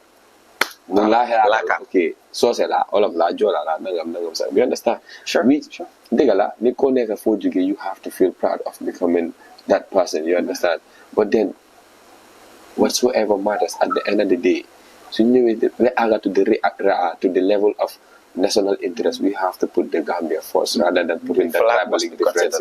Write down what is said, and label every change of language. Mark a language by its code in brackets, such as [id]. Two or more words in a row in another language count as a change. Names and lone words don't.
[wo] mun laa xelal ok soose la olof la joola la nangam sax [en] you understand? [wo] Dëgg la nit koo nekk foo jógee [en] you have to feel proud of becoming that person. You understand? But then whatsoever matters at the end of the day, so we are to the level of national interest. We have to put the Gambia first rather than putting the tribal differences.